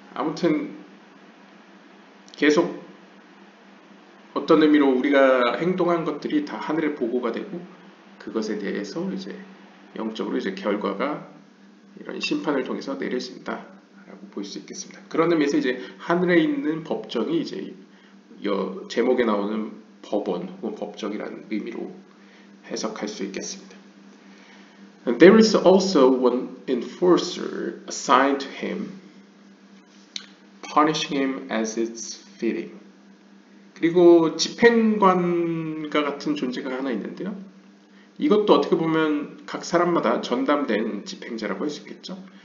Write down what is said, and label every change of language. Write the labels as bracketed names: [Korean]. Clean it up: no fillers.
[Korean] 아무튼 계속 어떤 의미로 우리가 행동한 것들이 다 하늘의 보고가 되고, 그것에 대해서 이제 영적으로 이제 결과가 이런 심판을 통해서 내려진다라고 볼 수 있겠습니다. 그런 의미에서 이제 하늘에 있는 법정이 이제 제목에 나오는 법원 혹은 법정이라는 의미로 해석할 수 있겠습니다. [English] And there is also one enforcer assigned to him, punishing him as it's fitting. [Korean] 그리고 집행관과 같은 존재가 하나 있는데요. 이것도 어떻게 보면 각 사람마다 전담된 집행자라고 할 수 있겠죠.